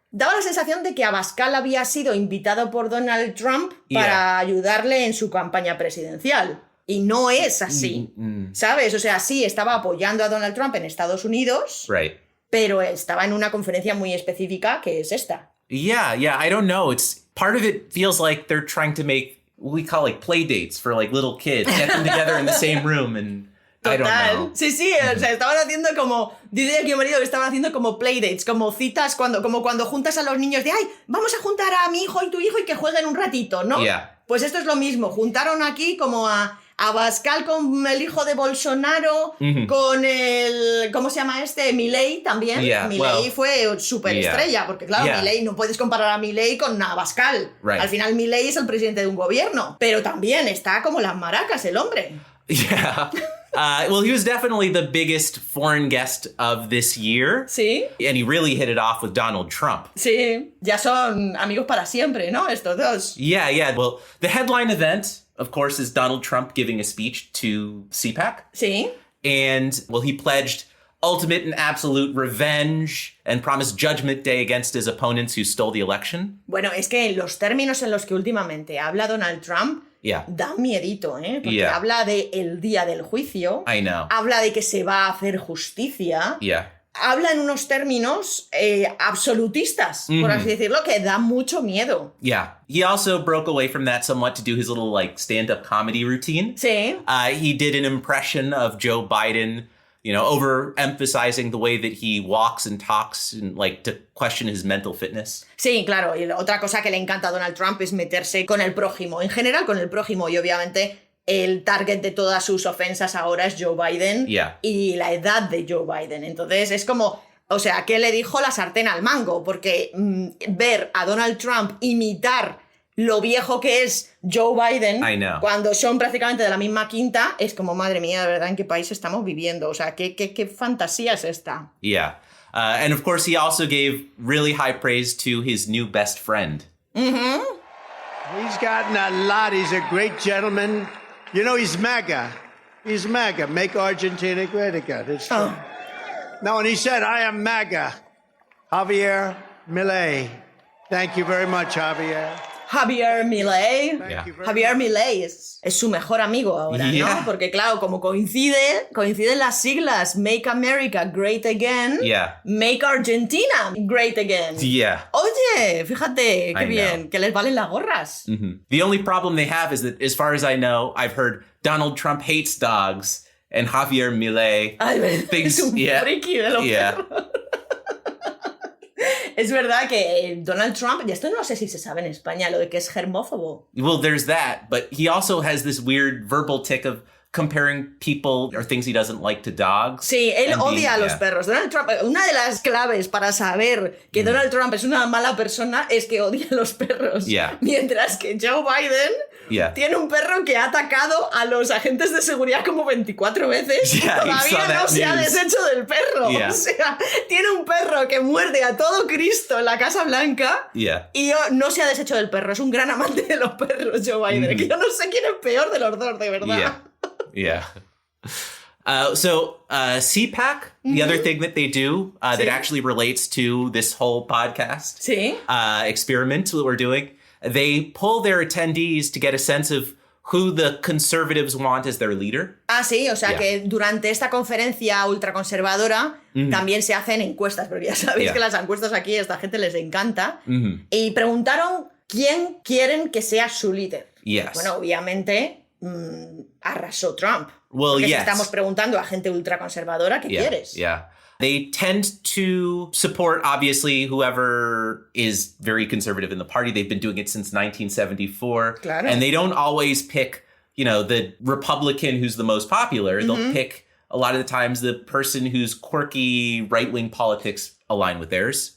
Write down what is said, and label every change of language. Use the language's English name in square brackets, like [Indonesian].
[Spanish] Daba la sensación de que Abascal había sido invitado por Donald Trump para ayudarle en su campaña presidencial. Y no es así, ¿sabes? O sea, sí, estaba apoyando a Donald Trump en Estados Unidos, pero estaba en una conferencia muy específica que es esta. [English] I don't know. Part of it feels like they're trying to make what we call like play dates for like little kids, get them together in the same room and I don't know. [Spanish] Sí, o sea, estaban haciendo como, dice aquí mi marido que estaban haciendo como playdates, como citas, como cuando juntas a los niños de, ay, vamos a juntar a mi hijo y tu hijo y que jueguen un ratito, ¿no? Pues esto es lo mismo, juntaron aquí como a Abascal con el hijo de Bolsonaro, con el, ¿cómo se llama este? Milei también. Milei fue súper estrella, porque claro, Milei, no puedes comparar a Milei con Abascal. Al final Milei es el presidente de un gobierno, pero también está como las maracas el hombre. [English] Well, he was definitely the biggest foreign guest of this year. [Spanish] Sí. [English] And he really hit it off with Donald Trump. [Spanish] Sí, ya son amigos para siempre, ¿no? Estos dos. [English] Well, the headline event, of course, is Donald Trump giving a speech to CPAC. [Spanish] Sí. [English] And, well, he pledged ultimate and absolute revenge and promised Judgment Day against his opponents who stole the election. [Spanish] Bueno, es que los términos en los que últimamente habla Donald Trump [English] Yeah. [Spanish] da miedito, ¿eh? Porque [English] Yeah. [Spanish] habla de el día del juicio, [English] I know. [Spanish] habla de que se va a hacer justicia, [English] Yeah. [Spanish] habla en unos términos absolutistas, por así decirlo, que da mucho miedo. [English] Yeah. He also broke away from that somewhat to do his little like stand-up comedy routine. [Spanish] Sí. [English] He did an impression of Joe Biden, overemphasizing the way that he walks and talks and like to question his mental fitness. [Spanish] Sí, claro. Y otra cosa que le encanta a Donald Trump es meterse con el prójimo, en general con el prójimo, y obviamente el target de todas sus ofensas ahora es Joe Biden y la edad de Joe Biden. Entonces es como, o sea, ¿qué le dijo la sartén al mango? Porque ver a Donald Trump imitar lo viejo que es Joe Biden cuando son prácticamente de la misma quinta es como, madre mía, de verdad, ¿en qué país estamos viviendo? O sea, ¿qué fantasía es esta? [English] Yeah. And of course, he also gave really high praise to his new best friend. Mm-hmm. He's gotten a lot. He's a great gentleman. You know, he's MAGA. He's MAGA. Make Argentina great again. It's true. No, and he said, I am MAGA. Javier Milei. Thank you very much, Javier. Javier Milei. [Spanish] Javier Milei es su mejor amigo ahora, ¿no? Porque claro, como coinciden las siglas [English] Make America Great Again, [Spanish] Make Argentina Great Again. [English] Yeah. [Spanish] Oye, fíjate, qué bien, que les valen las gorras. Mm-hmm. [English] The only problem they have is that, as far as I know, I've heard Donald Trump hates dogs and Javier Milei thinks... [Spanish] Es un friki de los perros. Es verdad que Donald Trump, y esto no sé si se sabe en España, lo de que es germófobo. [English] Well, there's that, but he also has this weird verbal tick of comparing people or things he doesn't like to dogs. [Spanish] Sí, él odia a los perros. Donald Trump, una de las claves para saber que Donald Trump es una mala persona es que odia a los perros. Mientras que Joe Biden tiene un perro que ha atacado a los agentes de seguridad como 24 veces y todavía no se ha deshecho del perro. O sea, tiene un perro que muerde a todo Cristo en la Casa Blanca y no se ha deshecho del perro. Es un gran amante de los perros, Joe Biden. Que yo no sé quién es peor de los dos, de verdad. [English] So CPAC, the other thing that they do that actually relates to this whole podcast experiment that we're doing, they pull their attendees to get a sense of who the conservatives want as their leader. [Spanish] Ah, sí, o sea que durante esta conferencia ultraconservadora también se hacen encuestas, porque ya sabéis que las encuestas aquí a esta gente les encanta. Y preguntaron quién quieren que sea su líder. Bueno, obviamente arrasó Trump. Porque si estamos preguntando a gente ultraconservadora, ¿qué quieres? [English] They tend to support, obviously, whoever is very conservative in the party. They've been doing it since 1974. [Spanish] Claro. [English] And they don't always pick, the Republican who's the most popular. They'll pick, a lot of the times, the person whose quirky right-wing politics align with theirs.